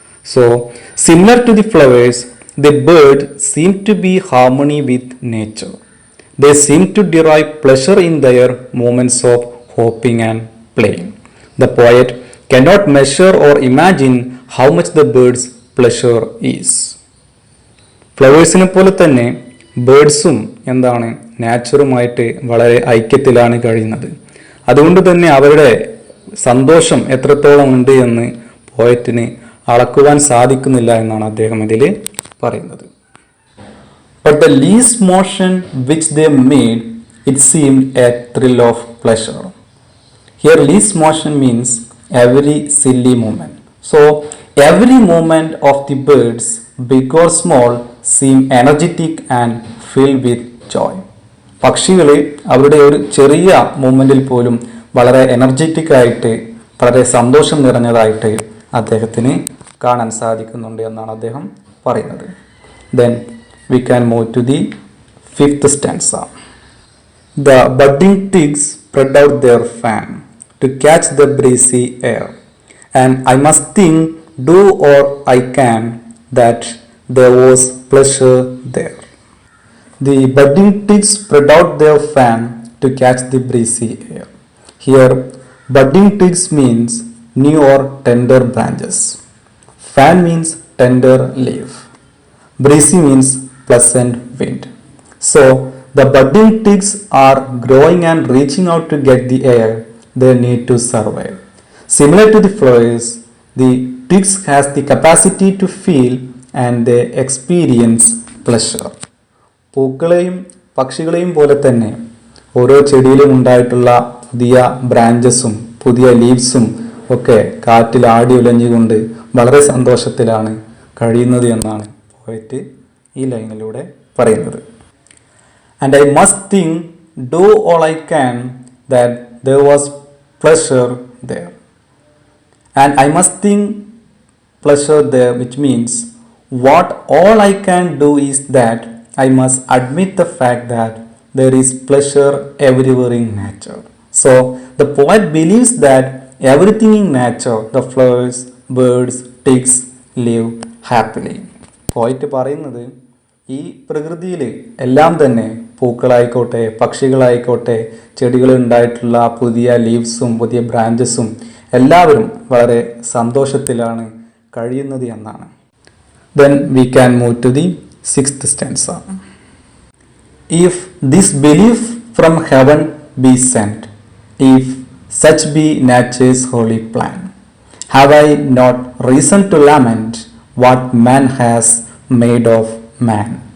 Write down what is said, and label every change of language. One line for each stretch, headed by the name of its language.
English: So, similar to the flowers, the bird seem to be harmony with nature. They seem to derive pleasure in their moments of hopping and playing. The poet cannot measure or imagine how much the bird's pleasure is.
Malayalam: ഫ്ലവേഴ്സിനെ പോലെ തന്നെ ബേഡ്സും എന്താണ് നാച്ചുറുമായിട്ട് വളരെ ഐക്യത്തിലാണ് കഴിയുന്നത്. അതുകൊണ്ട് തന്നെ അവരുടെ സന്തോഷം എത്രത്തോളം ഉണ്ട് എന്ന് പോയറ്റിന് അളക്കുവാൻ സാധിക്കുന്നില്ല എന്നാണ് അദ്ദേഹം ഇതിൽ പറയുന്നത്.
English: But the least motion which they made, it seemed a thrill of pleasure. Here least motion means every silly movement. So every movement of the birds, big or small, seem energetic and filled with joy.
Malayalam: പക്ഷികൾ അവരുടെ ഒരു ചെറിയ മൂവ്മെൻറ്റിൽ പോലും വളരെ energetic ആയിട്ട് വളരെ സന്തോഷം നിറഞ്ഞതായിട്ട് അദ്ദേഹത്തിന് കാണാൻ സാധിക്കുന്നുണ്ട് എന്നാണ് അദ്ദേഹം പറയുന്നത്.
English: Then we can move to the fifth stanza. The budding twigs spread out their fan to catch the breezy air, and I must think, do or I can, that there was pleasure there. The budding twigs spread out their fan to catch the breezy air. Here, budding twigs means new or tender branches. Fan means tender leaf. Breezy means pleasant wind. So, the budding twigs are growing and reaching out to get the air they need to survive. Similar to the flowers, the twigs has the capacity to feel and they experience pleasure.
Malayalam: പൂക്കളെയും പക്ഷികളെയും പോലെ തന്നെ ഓരോ ചെടിയിലും ഉണ്ടായിട്ടുള്ള പുതിയ ബ്രാഞ്ചസും പുതിയ ലീവ്സും ഒക്കെ കാറ്റിൽ ആടി ഉലഞ്ഞുകൊണ്ട് വളരെ സന്തോഷത്തിലാണ് കഴിയുന്നത് എന്നാണ് പോയറ്റ് ഈ ലൈനിലൂടെ പറയുന്നത്.
English: And I must think, do all I can, that there was pleasure there. And I must think pleasure there, which means what all I can do is that I must admit the fact that there is pleasure everywhere in nature. So the poet believes that everything in nature, the flowers, birds, twigs, live happily.
Malayalam: പോയിട്ട് പറയുന്നത് ഈ പ്രകൃതിയിൽ എല്ലാം തന്നെ പൂക്കളായിക്കോട്ടെ പക്ഷികളായിക്കോട്ടെ ചെടികളിൽ ഉണ്ടായിട്ടുള്ള പുതിയ ലീവ്സും പുതിയ ബ്രാഞ്ചസും എല്ലാവരും വളരെ സന്തോഷത്തിലാണ് കഴിയുന്നത് എന്നാണ്.
English: Then we can move to the sixth stanza. If this belief from heaven be sent, if such be nature's holy plan, have I not reason to lament what man has made of man?